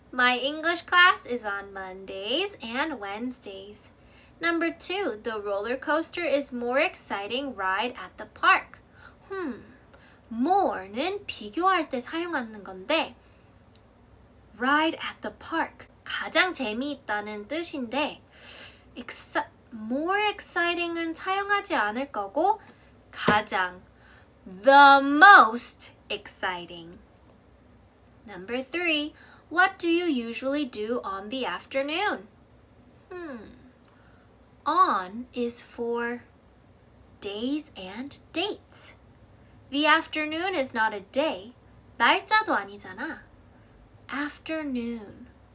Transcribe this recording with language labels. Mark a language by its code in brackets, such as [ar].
[en] My English class is on Mondays and Wednesdays. Number 2. The roller coaster is more exciting ride at the park. [ko] more는 비교할 때 사용하는 건데 [en] ride at the park. [ko] 가장 재미있다는 뜻인데 [en] more exciting [ko] 은 사용하지 않을 거고 가장 [en] the most exciting. Number 3. What do you usually do on the afternoon? On is for days and dates. The afternoon is not a day. [ko] 날짜도 아니잖아. Afternoon.